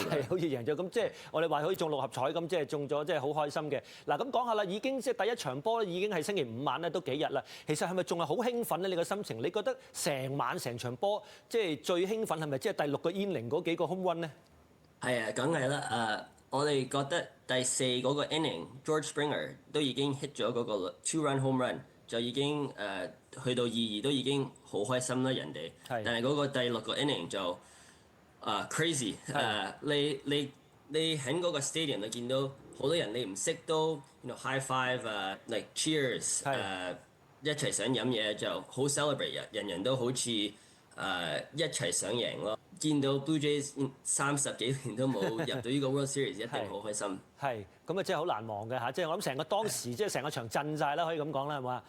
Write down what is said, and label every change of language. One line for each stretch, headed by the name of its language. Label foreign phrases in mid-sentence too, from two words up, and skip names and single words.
Cantonese: 係，好似贏咗咁，即係我哋話可以中6合彩咁，即係中咗，即係好開心嘅。嗱，咁講下啦，已經即係第1場波已經係星期5晚咧，都幾日啦。其實係咪仲係好興奮咧？你個心情，你覺得成晚成場波即係最興奮係咪即係第6個 inning 嗰幾個
English: home run
Cantonese: 咧？係啊，梗係啦。我哋覺得第4嗰個 inning，George Springer 都已經 hit 咗嗰個
English: 2-run home run，
Cantonese: 就已經去到2-2都已經好開心啦，人哋。但係嗰個第6個 inning 就crazy。你喺嗰個 stadium 你見到好多人你唔識都
English: high five， like cheers，
Cantonese: 一齊想飲嘢就好 celebrate，人都好似一齊想贏咯。見到 Blue Jays 30 幾年都冇入到呢個 World Series，一定好開心。係，咁啊真係好難忘嘅嚇，即係我諗成個當時即係成個場震晒啦，可以咁講啦，係嘛？